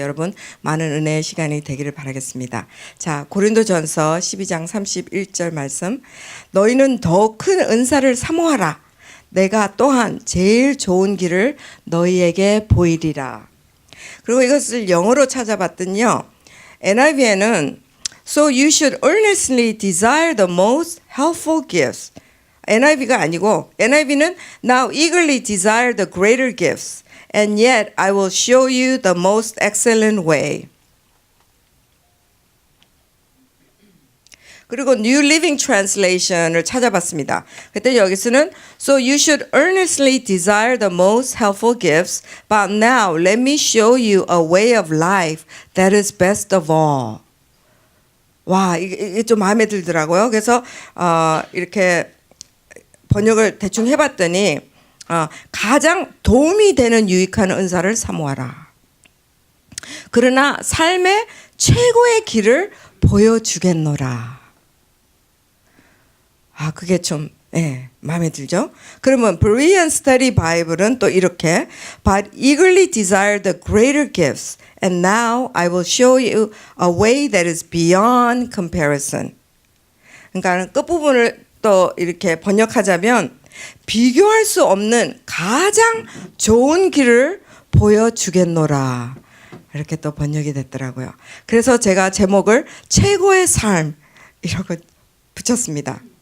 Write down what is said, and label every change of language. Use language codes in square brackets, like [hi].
[ko] 여러분 많은 은혜의 시간이 되기를 바라겠습니다. 자, 고린도전서 12장 31절 말씀. 너희는 더 큰 은사를 사모하라. 내가 또한 제일 좋은 길을 너희에게 보이리라. 그리고 이것을 영어로 찾아봤더니요. [en] NIV에는 So you should earnestly desire the most helpful gifts. [ko] NIV가 아니고 NIV는 [en] Now eagerly desire the greater gifts, and yet I will show you the most excellent way. [ko] 그리고 New Living Translation을 찾아봤습니다. 그때 여기서는 [en] So you should earnestly desire the most helpful gifts, but now let me show you a way of life that is best of all. [ko] 와, 이게 좀 마음에 들더라고요. 그래서 이렇게 번역을 대충 해봤더니 가장 도움이 되는 유익한 은사를 사모하라. 그러나 삶의 최고의 길을 보여주겠노라. 그게 좀 마음에 들죠? 그러면 Berean Study Bible은 또 이렇게 [en] But eagerly desire the greater gifts, and now I will show you a way that is beyond comparison. [ko] 그러니까 끝부분을 또 이렇게 번역하자면 비교할 수 없는 가장 좋은 길을 보여주겠노라. 이렇게 또 번역이 됐더라고요. 그래서 제가 제목을 최고의 삶 이라고 붙였습니다.